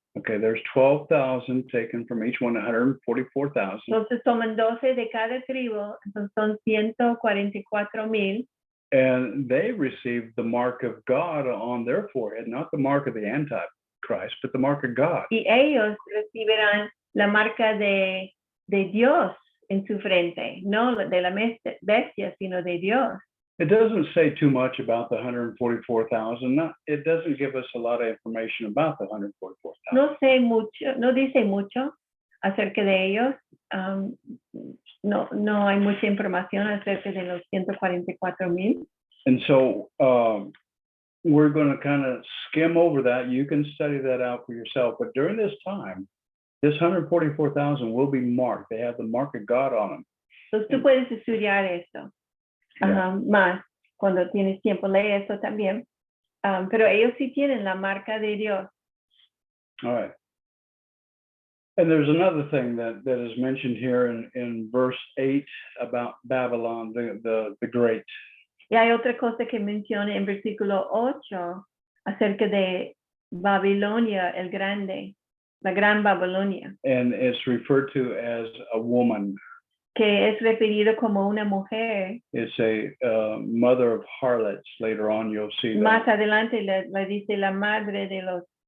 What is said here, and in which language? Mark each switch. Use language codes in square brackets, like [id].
[en] Okay, there's 12,000 taken from each one, 144,000. [es] Entonces toman 12 de cada tribu, entonces son 144,000. [en] And they received the mark of God on their forehead, not the mark of the Antichrist, but the mark of God. [es] Y ellos recibirán la marca de Dios en su frente, no de la bestia, sino de Dios. [en] It doesn't say too much about the 144,000. It doesn't give us a lot of information about the 144,000. [es] No dice mucho acerca de ellos. No hay mucha información acerca de los 144,000. [en] And so we're going to kind of skim over that. You can study that out for yourself. But during this time, this 144,000 will be marked. They have the mark of God on them. [es] Entonces tú puedes estudiar esto más cuando tienes tiempo. Lee esto también. Pero ellos sí tienen la marca de Dios. [en] All right. And there's another thing that is mentioned here in verse 8 about Babylon, the great. [es] Y hay otra cosa que menciona en versículo 8 acerca de Babilonia el Grande, la Gran Babilonia. [en] And it's referred to as a woman. [es] Que es referido como una mujer. [en] It's a mother of harlots. Later on, you'll see that. [es] Más adelante le dice la madre de los.